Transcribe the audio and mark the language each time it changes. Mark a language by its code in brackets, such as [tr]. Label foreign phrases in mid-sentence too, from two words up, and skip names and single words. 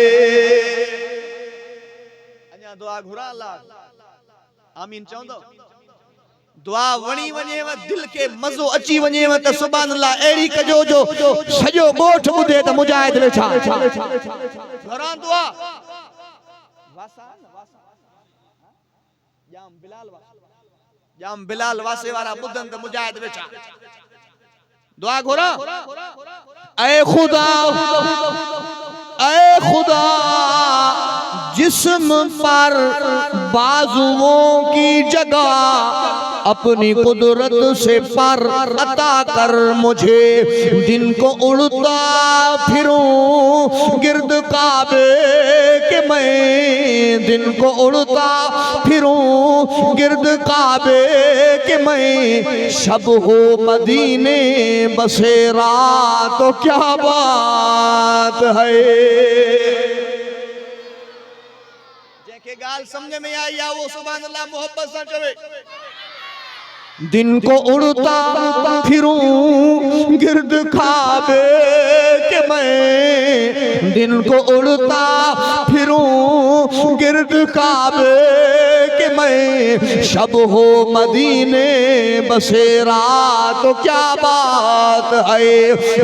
[sd] अञा दुआ घुरा अल्लाह आमीन चवंदो। दुआ वणी वञेव, दिल के मज़ो अची वञेव त [ar] سبحان الله [sd] अहिड़ी कजो जो सॼो ॻोठ ॿुधे त मुजाहिद वेठा। घरां दुआ जाम बिलाल वासे वारा ॿुधनि त मुजाहिद वेठा। दुआ घुरा। [ur] اے خدا اے خدا، جسم پر بازوؤں کی جگہ اپنی قدرت سے پر عطا کر مجھے. دن کو اڑتا پھروں گرد کعبے کے میں، دن کو اڑتا پھروں گرد کعبے کے میں، شب ہو مدینے بسیرا تو کیا بات ہے. [sd] जेके गाल समझ में आई आ वो [ar] سبحان الله [sd] मोहब्बत सां चवे। [ur] دن کو اڑتا پھروں گرد خابے کے میں، دن کو اڑتا پھروں گرد کعبے کے میں، شب ہو مدینے بسیرا تو کیا بات ہے.